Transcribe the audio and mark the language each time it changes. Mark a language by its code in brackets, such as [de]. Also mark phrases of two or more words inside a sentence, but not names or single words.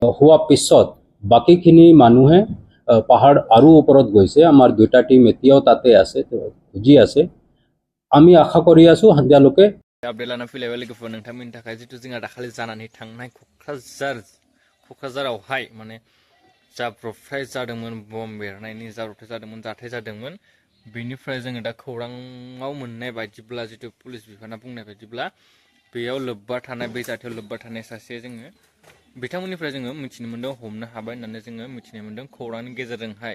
[as] হোৱা পিছত বাকীখিনি মানুহে পাহাৰ আৰু ওপৰত গৈছে। আমাৰ দুটা টিম এতিয়াও তাতে আছে, খুজি আছে। আমি আশা কৰি আছো সন্ধিয়ালৈকে [brx] আপडेट लाना फैलायबाय लोगोफोर नोंथांमोननि थाखाय जितु जोंहा दाखालि जानानै थांनाय क'क्राझारावहाय माने जाब्रबथाय जादोंमोन, बम्ब बेरनायनि जाब्रबथाय जादोंमोन, जाथाय जादोंमोन। बेनिफ्राय जोङो दा खौराङाव मोननाय बायदिब्ला, जितु पुलिस बिफाना बुंनाय बायदिब्ला, बेयाव लोब्बा थानाय, बै जाथायाव लोब्बा थानाय सासे जोङो बिथांमोननिफ्राय जोङो मिथिनो मोन्दों, हमनो हाबाय होननानै जोङो मिथिनो मोन्दों खौरांनि गेजेरजोंहाय।